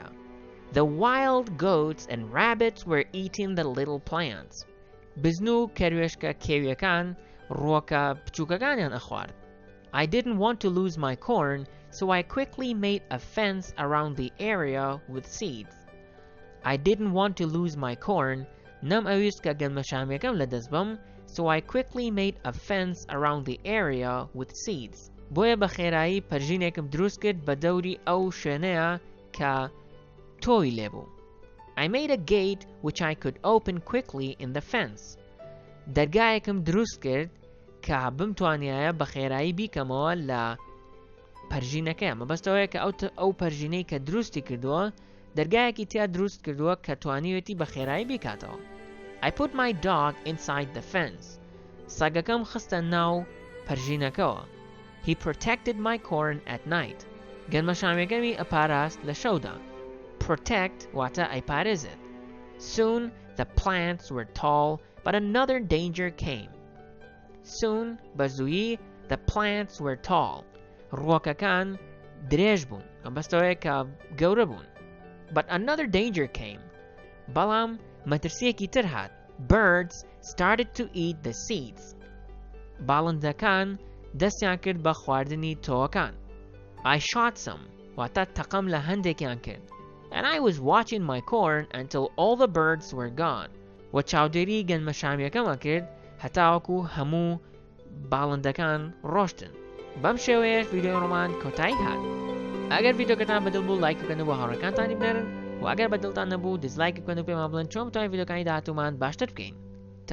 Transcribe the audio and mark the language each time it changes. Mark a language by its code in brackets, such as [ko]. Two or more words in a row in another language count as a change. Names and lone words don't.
[en] The wild goats and rabbits were eating the little plants. [ckb] بزن و کەروێشکە کێویەکان ڕووەکە بچووکەکانیان ئەخوارد. [en] I didn't want to lose my corn, so I quickly made a fence around the area with seeds. I didn't want to lose my corn. [ckb] نەم ئەویست کە گەنمەشامیەکەم لەدەست بەم, [en] so I quickly made a fence around the area with seeds. [ckb] بۆیە بە خێرایی پەرژینێکم دروست کرد بە دەوری ئەو شوێنەیە کە تۆی لێبوو. [en] I made a gate which I could open quickly in the fence. [ckb] دەرگایەکم دروست کرد کە بمتوانایە بە خێرایی بیکەمەوە لە پەرژینەکە مەبەستەوەیە کە ئەو پەرژینەی کە دروستی کردووە دەرگایەکی تیا دروست کردووە کە توانیوێتی بە خێرایی بیکاتەوە. [en] I put my dog inside the fence. [ckb] سەگەکەم خستە ناو پەرژینەکەوە. [en] He protected my corn at night. [ckb] گەنمەشامیەکەمی ئەپاراست لە شەودا. Protect واتە ئەیپارێزێت. [en] Soon the plants were tall, but another danger came. Soon بەزوویی the plants were tall. [ckb] ڕووەکەکان درێژ بوون بەستەوەیە کە گەورە بوون. [en] But another danger came. [ckb] بەڵام مەترسیەکی تر هات. [en] Birds started to eat the seeds. [ckb] باڵندەکان دەستیان کرد بە خواردنی تۆوەکان. [en] I shot some. [ckb] واتە تەقەم لە هەندێکیان کرد. [en] And I was watching my corn until all the birds were gone. [ckb] و چاودێری گەنمەشامیەکەمە کرد هەتاوەکو هەموو باڵندەکان ڕۆشتن. بەم شێوەیەش ڤیدیۆی ڕۆمان کۆتایی هات. ئەگەر ڤیدیۆکەتان بەدڵ بوو لایک بکەن و هاوڕێکانتانی بنێرن و ئەگەر بەدڵتان نەبوو دیزلایک بکەن و پێمان بڵێن چۆن بتوانین ڤیدیۆکانی داهاتوومان باشتر بکەین.